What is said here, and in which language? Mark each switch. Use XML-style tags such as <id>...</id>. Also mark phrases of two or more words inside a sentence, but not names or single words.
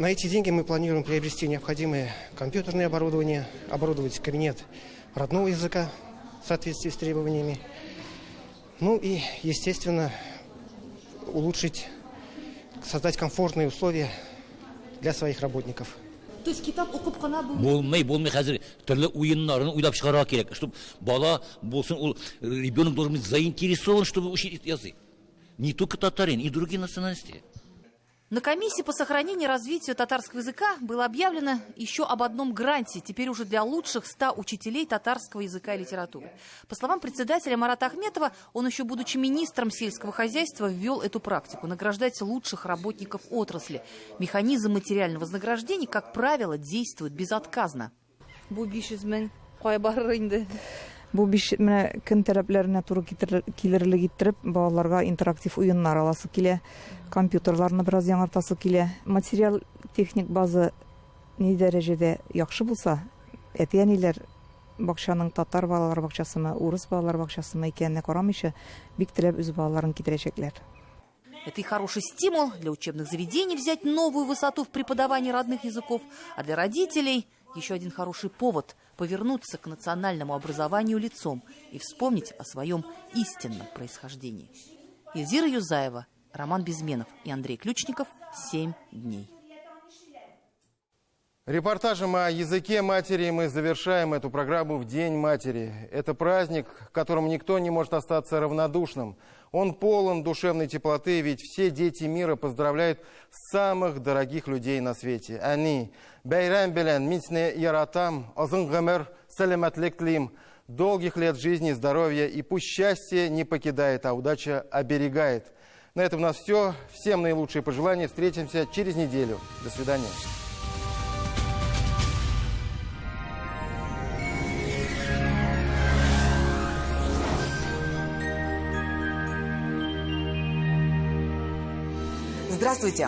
<ru>На эти деньги мы планируем приобрести необходимое компьютерное оборудование, оборудовать кабинет родного языка в соответствии с требованиями. Ну и, естественно, улучшить, создать комфортные условия для своих работников. То есть</ru> <tt>китап укып кана болмай хәзер төрле уеннарын уйлап чыгарга кирәк, чтобы бала булсын, ул</tt> <ru>ребенок должен быть заинтересован, чтобы учить язык. Не только татарин, и другие национальности. На комиссии по сохранению и развитию татарского языка было объявлено еще об одном гранте, теперь уже для лучших 100 учителей татарского языка и литературы. По словам председателя Марата Ахметова, он еще будучи министром сельского хозяйства ввел эту практику – награждать лучших работников отрасли. Механизм материального вознаграждения, как правило, действует безотказно.</ru> <tt>Бу көн таләпләренә туры килерлек иттереп, балаларга интерактив уеннар аласы килә, компьютерларны бераз яңартасы килә. Материал техник база ни дәрәҗәдә яхшы булса, әти-әниләр бакчаның татар балалар бакчасымы, урыс балалар бакчасымы икәнне карамыйча, бик теләп үз балаларын китерәчәкләр.</tt> <ru>Это и хороший стимул для учебных заведений взять новую высоту в преподавании родных языков, а для родителей еще один хороший повод повернуться к национальному образованию лицом и вспомнить о своем истинном происхождении. Эльзира Юзаева, Роман Безменов и Андрей Ключников. 7 дней. Репортажем о языке матери мы завершаем эту программу в День матери. Это праздник, к которому никто не может остаться равнодушным. Он полон душевной теплоты, ведь все дети мира поздравляют самых дорогих людей на свете.</ru> <tt>Они бәйрәм белән мин сине яратам, озын гомер, сәламәтлек телим,</tt> <ru>долгих лет жизни, здоровья, и пусть счастье не покидает, а удача оберегает. На этом у нас все. Всем наилучшие пожелания. Встретимся через неделю. До свидания. Здравствуйте!</ru>